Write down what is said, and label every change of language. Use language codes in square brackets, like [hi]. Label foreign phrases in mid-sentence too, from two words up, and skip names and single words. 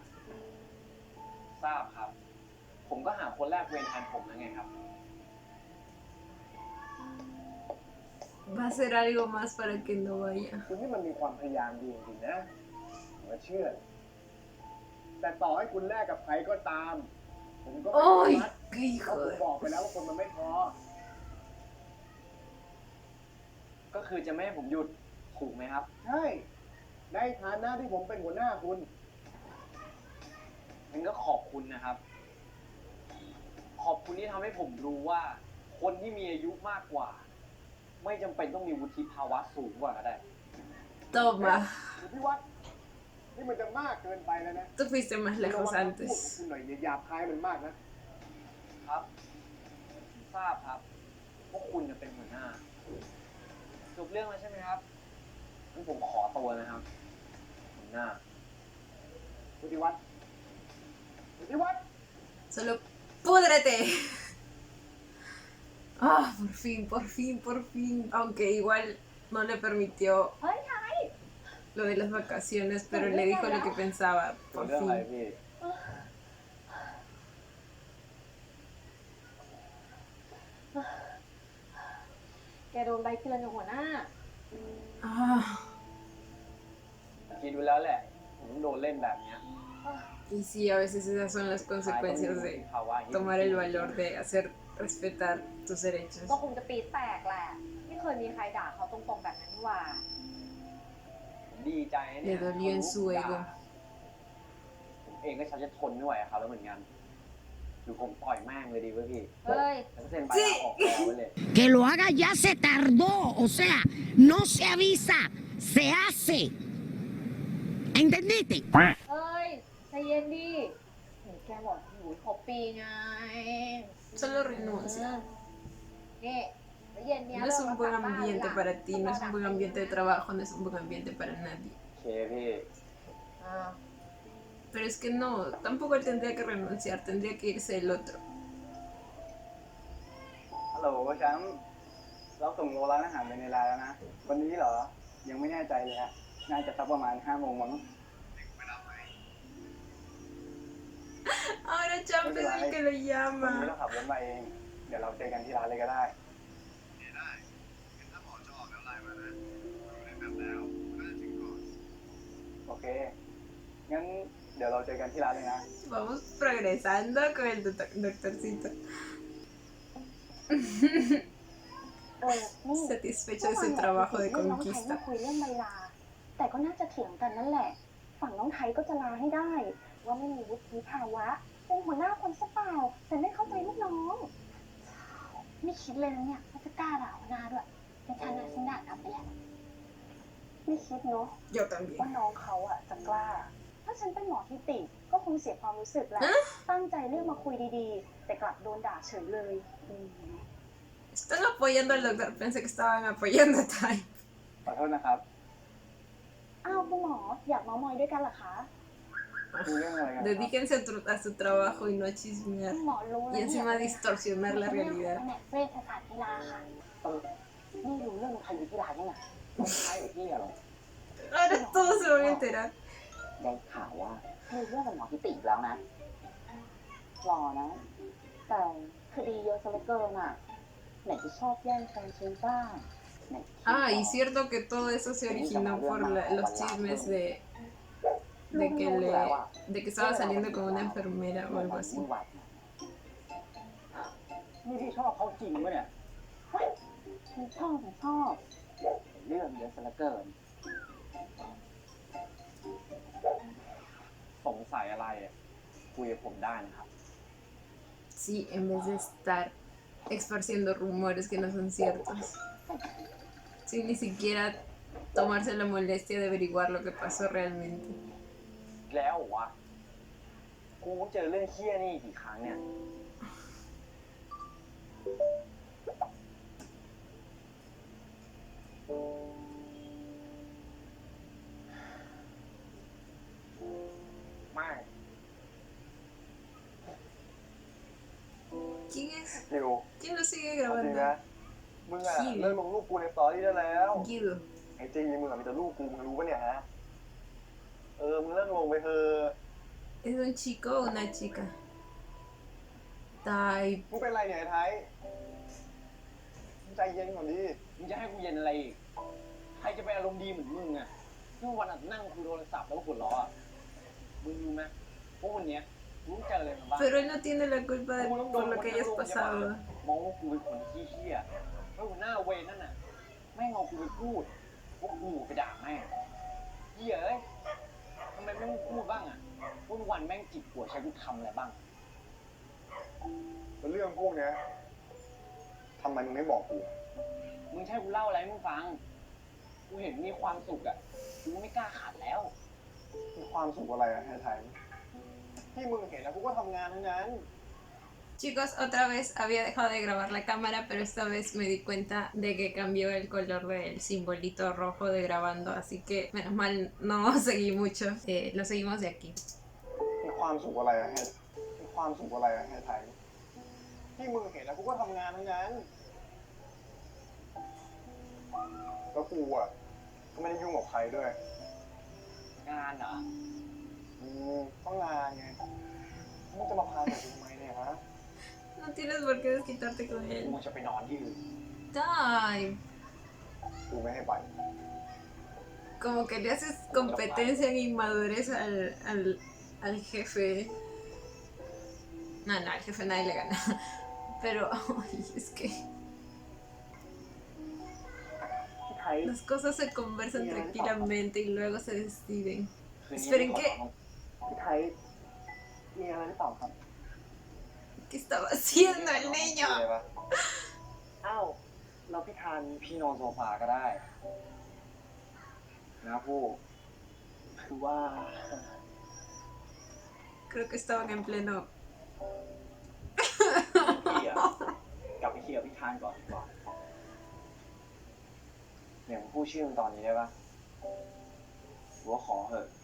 [th] ทราบครับ ผมก็หาคนแรกเวรแทนผมแล้วไงครับ [es] Va a hacer algo más para que no vaya. [th] คุณนี่มันมีความพยายามดีจริงๆนะผมเชื่อ แต่ต่อให้คุณแลกกับใครก็ตาม ผมก็ไม่อนุ ¡Ay, มัติ [es] qué [th] เพราะ [es] hijo [th] ผม [es] de... [th] บอกไปแล้วว่าคนมันไม่พอ ก็คือจะไม่ให้ผมหยุดถูกไหมครับ ใช่ ในฐานะที่ผมเป็นหัวหน้าคุณ งั้นก็ขอบคุณนะครับ ข อบคุณที่ทำให้ผมรู้ว่า คนที่มีอายุมากกว่า ไม่จำเป็นต้องมีวุฒิภาวะสูงกว่าก็ได้ [es] Toma, [th] พี่วัดนี่มันจะมากเกินไปแล้วนะ [es] tú fuiste más [th] เรา [es] lejos [th] มาพูดกับ [es] antes. [th] คุณหน่อยอย่าหยาบคายมันมากนะ ครับผมทราบครับว่าคุณจะเป็นหัวหน้าจบเรื่องแล้วใช่ไหมครับงั้นผมขอตัวนะครับหัวหน้า วุฒิวัฒน์วุฒิวัฒน์ [es] Solo púdrete. Ah, por fin, por fin, por fin. Aunque igual no le permitió [th] เฮ้ยไทย [es] lo de las vacaciones, pero le dijo lo que pensaba. [th] จบ [es] Por [th] เรื่องอะไร [es] fin. [th] พี่ แกโดนใบเตือนจากหัวหน้า Ah, คิดดูแล้วแหละ ผมโดนเล่นแบบเนี้ย [es] y sí, a veces esas son las consecuencias de tomar el valor de hacer respetar tus derechos. [th] ก็คงจะปีดแตกแหละ ไม่เคยมีใครด่าเขาตรงๆแบบนั้นนี่หว่า ผมดีใจนะเนี่ย [es] Le dolió en su ego. [th] ผมเองก็ชักจะทนไม่ไหวกับเขาแล้วเหมือนกันหรือผมต่อยแม่งเลยดีวะพี่ เฮ้ย แล้วก็เซ็นใบลาออกแล้วไว้เลย [es] Que lo haga ya se tardó, o sea, no se avisa, se hace. ¿Entendiste? [th] เฮ้ยใจเย็นดิเห็นแกบอกอยู่ครบปีไง [es] Solo renuncia. [th] นี่แล้วเย็นเนี้ย [es] No es un [th] เรา [es] buen [th] กลับบ้าน [es] ambiente [th] ละ [es] para ti, no es un buen ambiente de trabajo, no es un buen ambiente para nadie. [th] โอเคพี่ อ่า [es] Pero es que no, tampoco él tendría que renunciar, tendría que irse el otro. [th] ฮัลโหลแชมป์เราส่งโลร้านอาหารไปในไลน์แล้วนะ วันนี้เหรอ ยังไม่แน่ใจเลยฮะ น่าจะสักประมาณ5 โมงมั้ง [es] Ahora Champ es el que lo [th] วันนี้ [es] llama. [th] เราขับรถมาเอง เดี๋ยวเราเจอกันที่ร้านเลยก็ได้ โอเค งั้นเดี๋ยวเราเจอกันที่ร้านเลยนะ [es] Vamos progresando con el doctorcito. [th] นี่ [es] Satisfecho de su trabajo de [th] น้องไทย [es] conquista. [th] มาคุยเรื่องใบลา แต่ก็น่าจะเถียงกันนั่นแหละ ฝั่งน้องไทยก็จะลาให้ได้ ว่าไม่มีวุฒิภาวะ เป็นหัวหน้าคนซะเปล่า แต่ไม่เข้าใจลูกน้อง ไม่คิดเลยนะเนี่ยว่าจะกล้าด่าหัวหน้าด้วยแต่ฉันน่ะฉันด่ากลับไปแล้วไม่คิดเนาะ [es] Yo también. [th] ว่าน้องเขาอะจะกล้า ถ้าฉันเป็นหมอทิติก็คงเสียความรู้สึกแหละ ตั้งใจเรียกมาคุยดีๆ แต่กลับโดนด่าเฉยเลยอืม [es] Están apoyando al doctor, pensé que estaban apoyando a Tai. [th] ขอโทษนะครับ อ้าวคุณหมออยากเมามอยด้วยกันเหรอคะ มีเรื่องอะไรกันครับ [es] Dedíquense a su trabajo y no a chismear. [th] คุณหมอรู้แล้ว [es] Y [th] เนี่ย [es] encima distorsionar la [th] แผ [es] realidad. [th] นกเวชศาสตร์กีฬาค่ะ นี่รู้เรื่องใครอยู่ที่ร้านยังไงน้องชายกับพี่อะเหรอ [es] Ahora todos se van a enterar. [th] ได้ข่าวว่ามีเรื่องกับหมอพิติอีกแล้วนะ หล่อนะ แต่คดีเยอะซะเหลือเกินอ่ะ ไหนจะชอบแย่งแฟนฉันบ้างไหน [es] Ah, y cierto que todo eso se originó por los chismes de que estaba saliendo con una enfermera o algo así. [th] นี่พี่ชอบเขาจริงปะเนี่ย ฉันชอบฉันชอบ เรื่องเยอะซะเหลือเกิน สงสัยอะไรอะคุยกับผมได้นะครับ [es] Sí, en vez de estar esparciendo rumores que no son ciertos. Sin ni siquiera tomarse la molestia de averiguar lo que pasó realmente. [th] แล้วเหรอวะกูเจอเรื่องเฮี้ยนี่กี่ครั้งเนี่ย ไม่ [es] ¿Quién es? [th] ดิว [es] ¿Quién lo sigue [th] เอาจริง [es] grabando? [th] นะ มึงอะ ขี้ เลิกลงรูปกูในสตอรี่ได้แล้ว [es] Guido. [th] ไอ้จริงมึงอะมีแต่รูปกูมึงรู้ปะเนี่ยฮะ มึงเลิกลงไปเถอะ [es] ¿Es un chico o una chica? Tai. [th] มึงเป็นไรเนี่ยไอ้ไทยมึงใจเย็นก่อนดิ มึงจะให้กูเย็นอะไรอีก ใครจะไปอารมณ์ดีเหมือนมึงอะทุกวันอะนั่งคุยโทรศัพท์แล้วก็หัวเราะอะมึงรู้ไหมว่าวันเนี้ยมึงเจออะไรมาบ้าง [es] Pero él no tiene la culpa por lo que hayas pasado. [th] มองว่ากูเป็นคนขี้เหี้ยแล้วหัวหน้าเวรนั่นน่ะแม่งเอากูไปพูดว่ากูไปด่าแม่งเหี้ยเอ้ยทำไมแม่งไม่พูดบ้างอะวันแม่งจิกหัวใช้กูทำอะไรบ้าง แล้วเรื่องพวกเนี้ยทำไมมึงไม่บอกกู มึงใช่กูเล่าอะไรให้มึงฟัง กูเห็นมีความสุขอ่ะ กูไม่กล้าขัดแล้ว มีความสุขอะไรอะไทยที่มึงเห็นแล้วกูก็ทำงานทั้งนั้น [es] Chicos, otra vez había dejado de grabar la cámara, pero esta vez me di cuenta de que cambió el color del simbolito rojo de grabando, así que menos mal no seguí mucho. Lo seguimos de aquí. [th] มีความสุขอะไรอะมีความสุขอะไรอะไทยที่มึงเห็นแล้วกูก็ทำงานทั้งนั้นแล้วกูอะก็ไม่ได้ยุ่งกับใครด้วย งานเหรอ ต้องงานไงมึงจะมาพาไปทำไมเนี่ยฮะ [es] No tienes por qué desquitarte con [th] กู [es] él. [th] จะไปนอนที่อื่น Ay, กูไม่ให้ไป [es] como que le haces competencia en inmadurez al jefe. No, al jefe nadie le gana. Pero, ay, es que [th] พี่ไทย [es] las cosas se conversan tranquilamente y luego se deciden. [th] คืนนี้ [es] Esperen, [th] ขอ [es] ¿qué? [th] พี่ไทยมีอะไรหรือเปล่าครับ [es] ¿Qué estaba haciendo el niño? [th] ได้ปะ อ้าวเราพี่ทาน พี่นอนโซฟาก็ได้ นะผู้ คือว่า [es] Creo que estaban en pleno. [th] พี่อะกลับไปเคลียร์พี่ทานก่อนดีกว่าเนี่ยมึงพูดชื่อมึงตอนนี้ได้ปะหรือว่าขอเหอะ